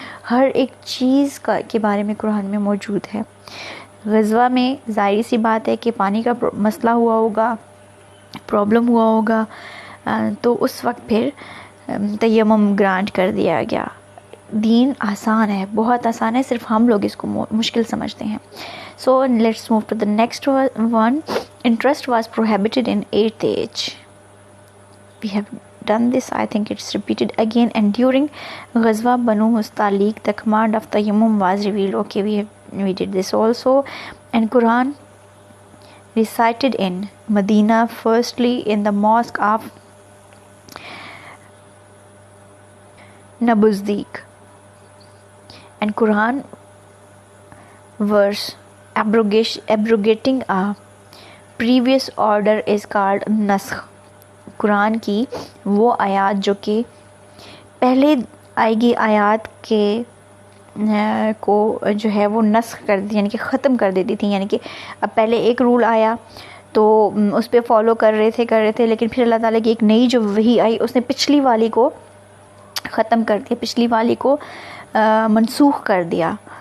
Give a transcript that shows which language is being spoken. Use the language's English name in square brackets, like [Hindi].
[Urdu] ہر ایک چیز کے بارے میں قرآن میں موجود ہے. غزوہ میں ظاہری سی بات ہے کہ پانی کا مسئلہ ہوا ہوگا، پرابلم ہوا ہوگا، تو اس وقت پھر تیمم گرانٹ کر دیا گیا. دین آسان ہے، بہت آسان ہے، صرف ہم لوگ اس کو مشکل سمجھتے ہیں. [English] So let's move to the next one. Interest was prohibited in 8th AH. We have done this, I think it's repeated again. And during Ghazwa Banu Mustaliq, the command of Tayammum was revealed. Okay, we did this also. And Quran recited in Medina, firstly in the mosque of Nabuzdik. And Quran verse abrogating a previous order is called Naskh. [Urdu] قرآن کی وہ آیات جو کہ پہلے آئے گی آیات کے کو جو ہے وہ نسخ کر دی، یعنی کہ ختم کر دیتی تھی. یعنی کہ اب پہلے ایک رول آیا تو اس پہ فالو کر رہے تھے لیکن پھر اللہ تعالیٰ کی ایک نئی جو وحی آئی اس نے پچھلی والی کو ختم کر دیا، پچھلی والی کو منسوخ کر دیا.